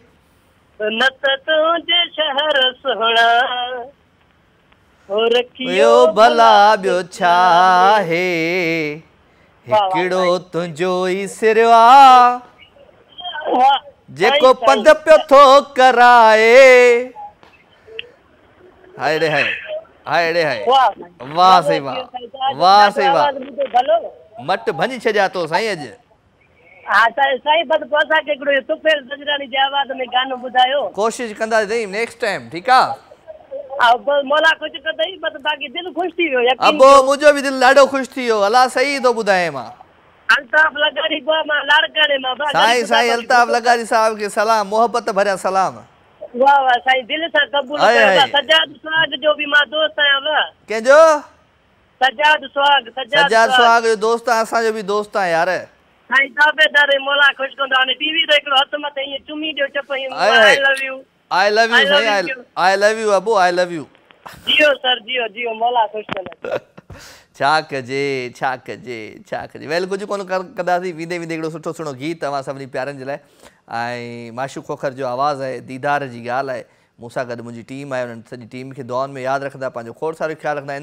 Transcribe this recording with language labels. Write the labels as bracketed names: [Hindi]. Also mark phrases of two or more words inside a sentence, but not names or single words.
[Sindhi] न त तुंहिंजे शहर सुहिणा रखियो भला ॿियो छा आहे, हिकिड़ो तुंहिंजो ई सिरवा जेको पंध पियो थो कराए। हाय रे हाय, हाय रे हाय, वाह साईं वाह साईं वाह, मट भञी छॾिया तो साईं अॼु। हा साईं बसि पोइ असांखे हिकिड़ो तुफेल सजरानी जे आवाज़ में गानो ॿुधायो। कोशिशि कंदासीं [English] next time, [Sindhi] ठीकु आहे। मौला कुझु कंदई बसि बाक़ी दिलि ख़ुशि थी वियो। अबो मुंहिंजो बि दिलि ॾाढो ख़ुशि थी वियो। अलाह सही थो ॿुधाए। मां अल्ताफ लगारी मां लाड़काणे मां। साईं अल्ताफ लगारी साहब के सलाम, मोहब्बत भरिया सलाम। वाह वाह साईं, दिलि सां क़बूल कयो। सजाद सुहाग जो बि मां दोस्त आहियां। वाह कंहिंजो? सजाद सुहाग जो दोस्त आहे, असांजो बि दोस्त आहे यार। साईं ताबेदार मौला ख़ुशि कंदो। हाणे टीवी ते हिकिड़ो हथ मथे ईअं चुमी ॾियो चपई [English] I love you. I love you Sain, I love you Abu, I love you. [Sindhi] जियो सर जियो मौला ख़ुशि कंदो। छा कजे वेल कुझु कोन कंदासीं। वेंदे हिकिड़ो सुठो सुहिणो गीत तव्हां सभिनी प्यारनि जे लाइ। ऐं माशूक खोखर जो आवाज़ आहे, दीदार जी ॻाल्हि आहे। मूंसां गॾु मुंहिंजी टीम आहे, उन्हनि सॼी टीम खे दुआनि में यादि रखंदा, पंहिंजो खोड़ सारो ख़्यालु रखंदा।